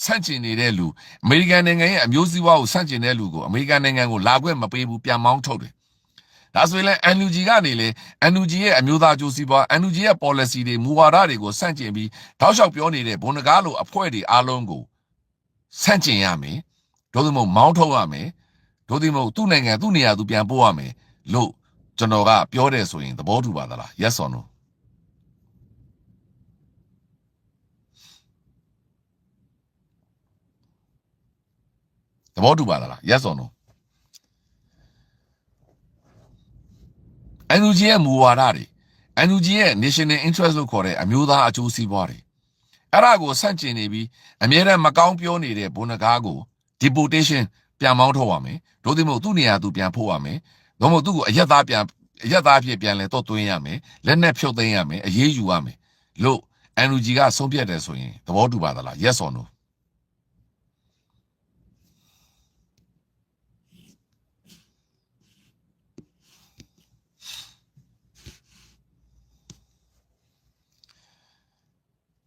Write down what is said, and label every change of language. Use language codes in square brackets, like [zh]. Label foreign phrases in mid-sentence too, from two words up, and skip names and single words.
[my] န့်ကျင်နေတဲ့လူအမေရိကန်နိုင်ငံရဲ့အမျိုးစည်းဝါးကိုဆန့်ကျင်တဲ့လူကိုအမေရိကန်နိုင်ငံကိုလာခွင့်မပေးဘူးပြန်မောင်းထုတ်တယ်ဒါဆိုရင်လည်း NUG ကနေလေ NUG ရဲ့အမျိုးသားအကျိုးစီးပွား NUG ရဲ့ policy တွေမူဝါဒတွေကိုဆန့်ကျင်ပြီးတောက်လျှောက်ပြောနေတဲ့ဘုံနဂါးလိုအဖွဲ့တွေအားလုံးကိုဆန့်ကျင်ရမယ်တို့သမုံမောင်းထုတ်ရမယ်တို့သမုံသူ့နိုင်ငံသူ့နေရာသူပြန်ပို့ရမယ်လို့ကျွန်တော်ကပြောတယ်ဆိုရင်သဘောတူပါသလား [en] yes or no [my] သဘောတူပါသလား [en] yes or no [my] NUG ရဲ့မူဝါဒတွေ NUG ရဲ့ [en] national interest [my] လို့ခေါ်တဲ့အမျိုးသားအကျိုးစီး ပွားတွေအဲ့ဒါကိုဆန့်ကျင်နေပြီးအမြဲတမ်းမကောင်းပြောနေတဲ့ဘုံနဂါးကို deportation ပြန်မောင်းထုတ်ရမယ်တို့သမုံသူ့နေရာသူပြန်ပို့ရမယ်တို့မဟုတ်သူ့ကိုအရက်သားဖြစ်ပြန်လဲတော့သွင်းရမယ်လက်နဲ့ဖြုတ်သိမ်းရမယ်အရေးယူရမယ်လို့ NUG ကဆုံးဖြတ်တယ်ဆိုရင်သဘောတူပါသလား [en] yes or no [my] သ